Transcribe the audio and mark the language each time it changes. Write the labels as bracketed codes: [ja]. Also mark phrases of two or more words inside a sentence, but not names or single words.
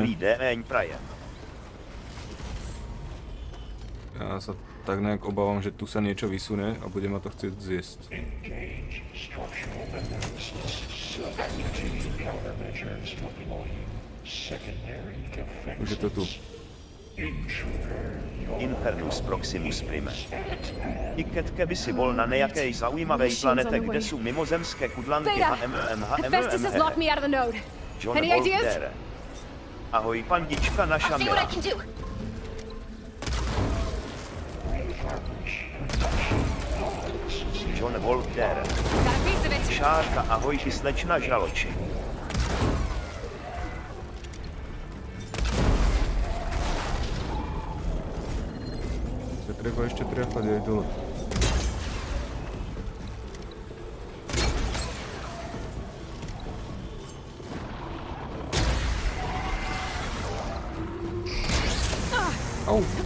[sk] Dobrý deň, prajem. Ja sa tak nejak obávam, že tu sa niečo vysune a bude ma to chcieť zjesť. Už je to tu. Infernus Proximus Prime. I keď keby si bol na nejakej zaujímavej planete, kde sú mimozemské kudlanky [en] Hephaestus has locked me out of the node. John Any ideas? [sk] Volkdere. Ahoj, pandička naša [en] See what I [sk] milá. [en] can do. John Volkdere. Got a piece of it. [sk] Shaarka, ahoj, ty slečna žraloči. Treba ešte triafať aj dole. Au!